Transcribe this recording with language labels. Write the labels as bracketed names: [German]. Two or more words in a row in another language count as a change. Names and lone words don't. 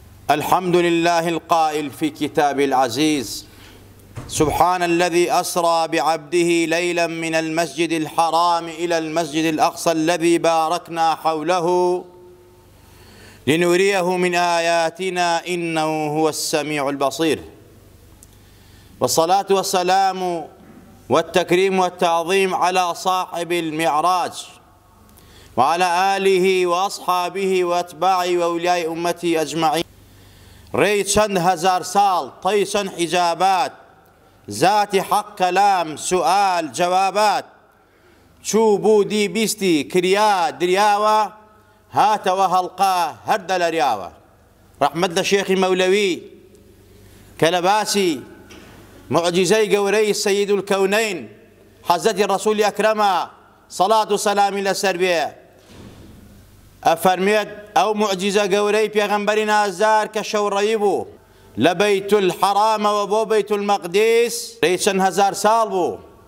[Arabic] الحمد لله القائل في كتابه العزيز: سبحان الذي أسرى بعبده ليلا من المسجد الحرام إلى المسجد الأقصى الذي باركنا حوله لنريه من آياتنا إنه هو السميع البصير. والصلاة والسلام والتكريم والتعظيم على صاحب المعراج وعلى آله وأصحابه وأتباعه وأولياء أمته أجمعين. [Central Kurdish] ڕێی چەند هەزار ساڵ طی چەند حیجابات ذاتی حەق کەلام سوئال جەوابات چوو بوو دی بیستی کریا دریاوە هاتەوە هەڵقا هەر دەلەریاوە. ڕەحمەت لە شێخی مەولەوی کە لە باسی معجزەی گەورەی [Arabic] سەیید الکەونەین [Central Kurdish] حەزەتی ڕەسوولی ئەکرەمە سەڵات و سەلامی لەسەر بێ ئەفەرمێت ئەو معجزە گەورەی پێغەمبەری نازدار کە شەوڕەیی بوو لە بەیت الحەرامەوە بۆ بەیت المەقدیس ڕێی چەند هەزار ساڵ بوو،